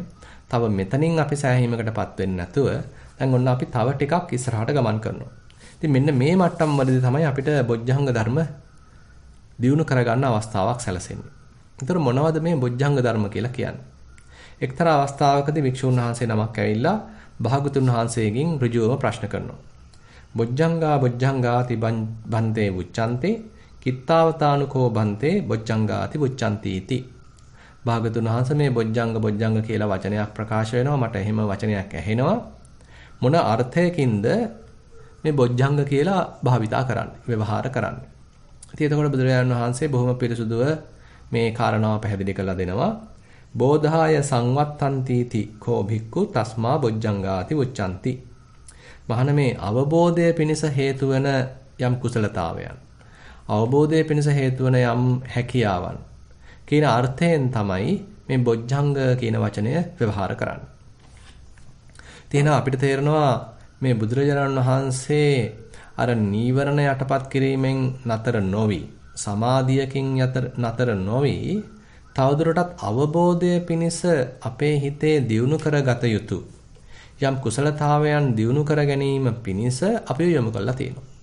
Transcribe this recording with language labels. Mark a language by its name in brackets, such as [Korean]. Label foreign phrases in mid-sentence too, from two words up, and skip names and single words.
[Sinhala] තව මෙතනින් අපි සෑහීමකටපත් වෙන්නේ නැතුව දැන් ඔන්න අපි තව ටිකක් ඉස්සරහට ගමන් කරනවා. ඉතින් මෙන්න මේ මට්ටම් වලදී තමයි අපිට බොජ්ජංග ධර්ම දියුණු කරගන්න අවස්ථාවක් සැලසෙන්නේ. ඒතර මොනවද මේ බොජ්ජංග ධර්ම කියලා කියන්නේ? එක්තරා අවස්ථාවකදී වික්ෂුන් වහන්සේ නමක් ඇවිල්ලා භාගතුන් වහන්සේගෙන් ඍජුවම ප්‍රශ්න කරනවා. [Pali] බොජ්ජංගාති බන්තේ උච්චන්තේ කිත්තාවතානුකෝ බන්තේ බොජ්ජංගාති උච්චන්ති इति. [Sinhala] භාගතුන් වහන්සේ මේ බොජ්ජංග කියලා වචනයක් ප්‍රකාශ වෙනවා. මට එහෙම වචනයක් ඇහෙනවා. මොන අර්ථයකින්ද මේ බොජ්ජංග කියලා භාවිතා කරන්නේ, ව්‍යවහාර කරන්නේ. ඉතින් එතකොට බුදුරජාණන් වහන්සේ බොහොම පිරිසුදුව මේ කාරණාව පැහැදිලි කරලා දෙනවා. [Pali] බෝධාය සංවත්තන්තිති කෝ භික්ඛු තස්මා බොජ්ජංගාති උච්චන්ති. [Sinhala] මහණ මේ අවබෝධය පිණිස හේතු වෙන යම් කුසලතාවයන්, අවබෝධය පිණිස හේතු වෙන යම් හැකියාවන් කියන අර්ථයෙන් තමයි මේ බොජ්ජංග කියන වචනය ව්‍යවහාර කරන්නේ. තියෙනවා අපිට තේරෙනවා මේ බුදුරජාණන් වහන්සේ අර නීවරණ යටපත් කිරීමෙන් නතර නොවි, සමාධියකින් නතර නොවි, තවදුරටත් අවබෝධය පිණිස අපේ හිතේ දියුණු කරගත යුතු යම් කුසලතාවයන් දියුණු කර ගැනීම පිණිස අපි යොමු කරලා තියෙනවා.